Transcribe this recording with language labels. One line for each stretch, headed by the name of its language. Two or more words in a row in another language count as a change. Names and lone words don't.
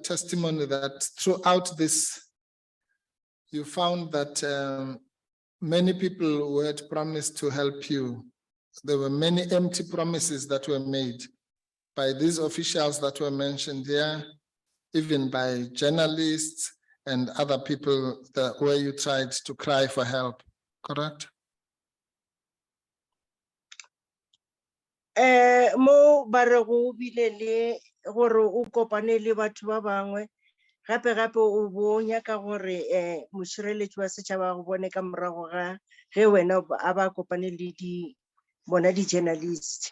English: testimony that throughout this, you found that many people who had promised to help you, there were many empty promises that were made by these officials that were mentioned here, even by journalists and other people where you tried to cry for help, correct?
Northern Sotho: Mo ba re go bile le gore o kopane le batho ba bangwe gape o bo nyaka gore mošireletši wa setšhaba go bone ka morago ga ge wena a ba kopane le bona di-journalist.